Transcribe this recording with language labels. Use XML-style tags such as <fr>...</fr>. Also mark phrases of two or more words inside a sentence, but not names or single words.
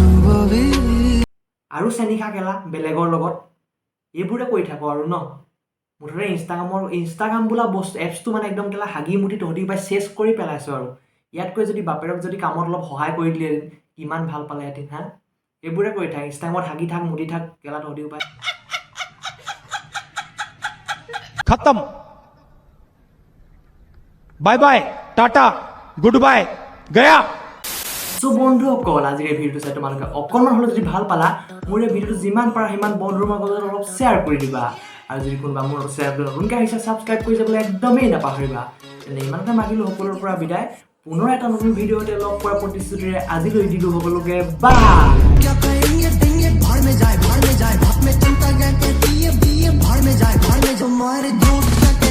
<as>আৰু চেনিখা খেলা বেলেগৰ লগত এইবোৰে কৰি থাকোঁ আৰু ন মুঠতে ইনষ্টাগ্ৰাম বোলা বস্তু এপছটো মানে একদম কেলা হাগি মুঠি তহঁতি পাই চেছ কৰি পেলাইছোঁ আৰু ইয়াতকৈ যদি বাপেৰক যদি কামত অলপ সহায় কৰি দিলে কিমান ভাল পালেহেঁতেন হা এইবোৰে কৰি থাক ইনষ্টাগ্ৰামত হাগি থাক মুঠি থাক কেলা তহঁতিও পাই</as> <hi>खत्म</hi> <en>bye bye tata good bye</en> <hi>गया</hi> <as>চ' বন্ধুসকল আজিৰ এই ভিডিঅ'টো চাই তোমালোকে অকণমান হ'লেও যদি ভাল পালা মোৰ এই ভিডিঅ'টো যিমান পাৰা সিমান বন্ধুৰ মাজত অলপ শ্বেয়াৰ কৰি দিবা আৰু যদি কোনোবা মোৰ চেনেলটো নতুনকৈ আহিছে ছাবস্ক্ৰাইব কৰি যাবলৈ একদমেই নাপাহৰিবা তেনে ইমানতে মাগিলোঁ সকলোৰে পৰা বিদায় পুনৰ এটা নতুন ভিডিঅ'তে লগ পোৱাৰ প্ৰতিশ্ৰুতিৰে আজিলৈ দিলোঁ সকলোকে বাই</as> <hi>क्या करेंगे देंगे भाड़ में जाए भाड़ में जाए भाड़ में चलता गया कहती है भाड़ में जाए तुम्हारे दोस्त</hi>